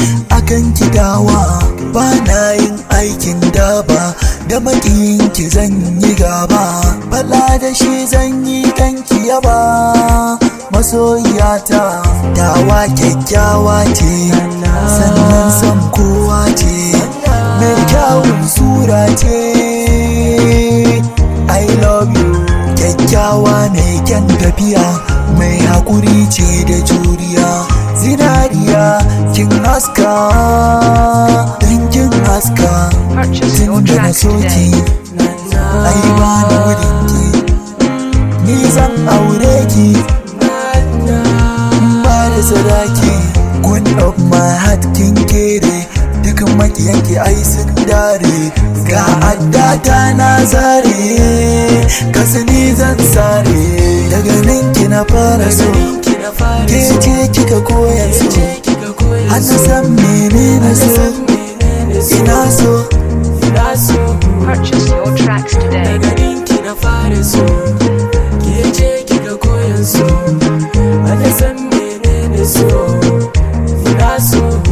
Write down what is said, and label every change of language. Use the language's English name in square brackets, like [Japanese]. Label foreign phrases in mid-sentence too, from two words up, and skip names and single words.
[Hausa] Akan ki dawa, ba na yin aikin daba, da maƙiyin ki zan yi gaba, faɗa da shi zan yi kan ki yaba. Masoyiyata, tawa kyakkyawa ce, sannan son kowa ce, mai kyawun sura ce. [English] I love you, [Hausa] kyakkyawa mai kyan tafiya, mai haƙuri ce da juriya. Zinariya, kin haska, dan kin haska, Purchase your tun da na tracks so ki, today. ai ba ni gudun ki, ni zan aure ki, ba da sadaki. [English] Queen of my heart [Hausa] kin kere, duk makiyan ki ai sun dare. Ga adda ta na zare, ka sani zan sare, daga nan ki na fara so. Ke ce kika koya so, har na san mene na so, ina so. [English] Purchase your tracks today. [Hausa] Daga ninki na fara so, ke ce kika koyan so, har na san menene so, ina so.